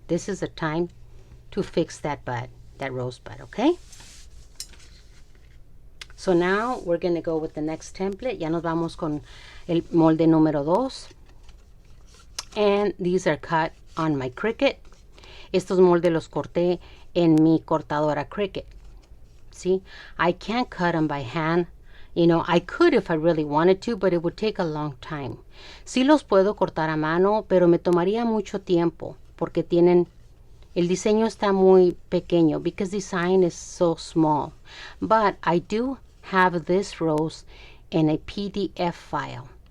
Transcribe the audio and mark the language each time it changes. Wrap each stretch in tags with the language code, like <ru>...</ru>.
<en>This is the time to fix that bud, that rosebud, okay? So now we're going to go with the next template.</en> <es>Ya nos vamos con el molde número 2.</es> <en>And these are cut on my Cricut.</en> <es>Estos moldes los corté en mi cortadora Cricut.</es> <en>See, I can't cut them by hand. I could if I really wanted to, but it would take a long time.</en> <es>Sí los puedo cortar a mano, pero me tomaría mucho tiempo porque el diseño está muy pequeño</es> <en>because design is so small. But I do have this rose in a PDF file.</en>